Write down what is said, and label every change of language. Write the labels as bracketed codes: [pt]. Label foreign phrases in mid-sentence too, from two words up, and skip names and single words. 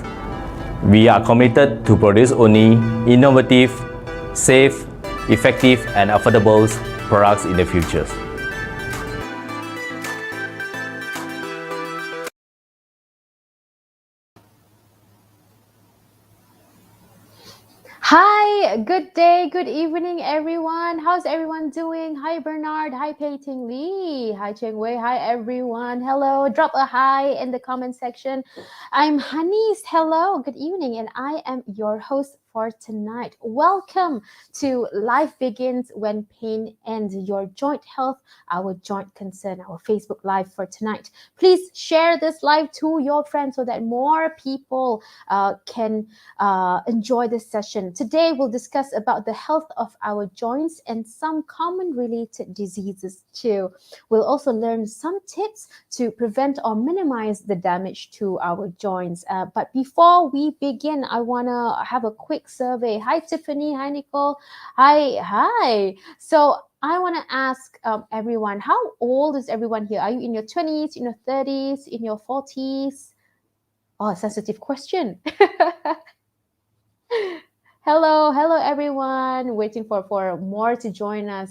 [en] We are committed to produce only innovative, safe, effective, and affordable products in the future. Hi, good day, good evening, everyone. How's everyone doing? Hi, Bernard. Hi, Pei Ting Lee. Hi, Cheng Wei. Hi, everyone. Hello. Drop a hi in the comment section. I'm Hanis. Hello, good evening, and I am your host for tonight. Welcome to Life Begins When Pain Ends, your joint health, our joint concern, our Facebook Live for tonight. Please share this live to your friends so that more people can enjoy this session. Today, we'll discuss about the health of our joints and some common related diseases too. We'll also learn some tips to prevent or minimize the damage to our joints. But before we begin, I want to have a quick survey. Hi, Tiffany. Hi, Nicole. Hi. So I want to ask everyone, how old is everyone here? Are you in your 20s, in your 30s, in your 40s? Oh, sensitive question. Hello, everyone. Waiting for more to join us.